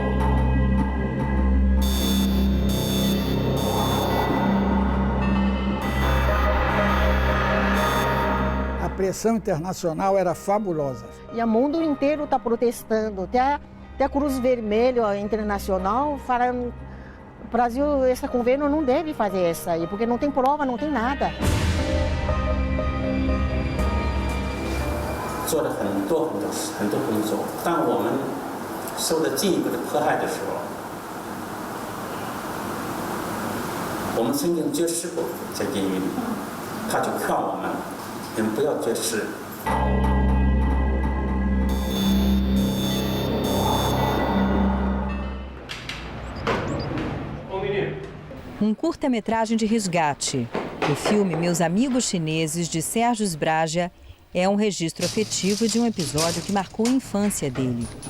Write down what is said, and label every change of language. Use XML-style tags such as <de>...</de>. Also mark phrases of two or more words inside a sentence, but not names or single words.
<pt>A pressão internacional era fabulosa. E o mundo inteiro está protestando, até a Cruz Vermelha Internacional falando: o Brasil, esse governo não deve fazer isso aí, porque não tem prova, não tem nada.</pt> <zh>做了很多工作，当我们受到进一步的迫害的时候，我们曾经绝食过在监狱里，他就劝我们，你们不要绝食。</zh> <pt>Curta-metragem de resgate. O filme Meus Amigos Chineses, de Sérgio Sbragia, é um registro afetivo de um episódio que marcou a infância dele.</pt>